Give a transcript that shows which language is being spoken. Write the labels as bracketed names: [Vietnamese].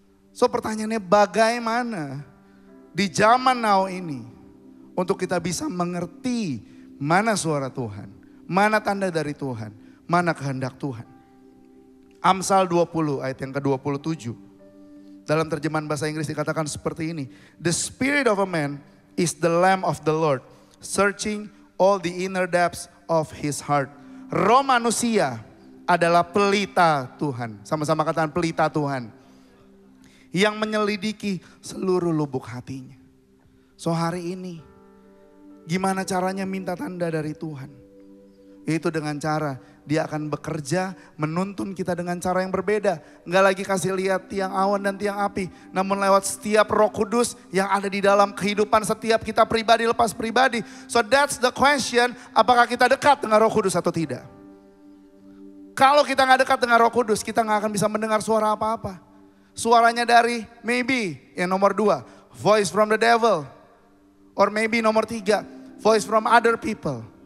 [Indonesian] So pertanyaannya bagaimana di zaman now ini untuk kita bisa mengerti mana suara Tuhan, mana tanda dari Tuhan, mana kehendak Tuhan. Amsal 20 ayat yang ke-27. Dalam terjemahan bahasa Inggris dikatakan seperti ini. [English] The spirit of a man is the lamp of the Lord, searching all the inner depths of his heart. [Indonesian] Roh manusia adalah pelita Tuhan. Sama-sama katakan pelita Tuhan. Yang menyelidiki seluruh lubuk hatinya. So hari ini, gimana caranya minta tanda dari Tuhan? Yaitu dengan cara dia akan bekerja menuntun kita dengan cara yang berbeda. Enggak lagi kasih lihat tiang awan dan tiang api. Namun lewat setiap Roh Kudus yang ada di dalam kehidupan setiap kita pribadi lepas pribadi. [English] So that's the question, [Indonesian] apakah kita dekat dengan Roh Kudus atau tidak? Kalau kita gak dekat dengan Roh Kudus, kita gak akan bisa mendengar suara apa-apa. Suaranya dari maybe yang nomor 2, [English] voice from the devil. Or maybe [Indonesian] nomor 3, [English] voice from other people.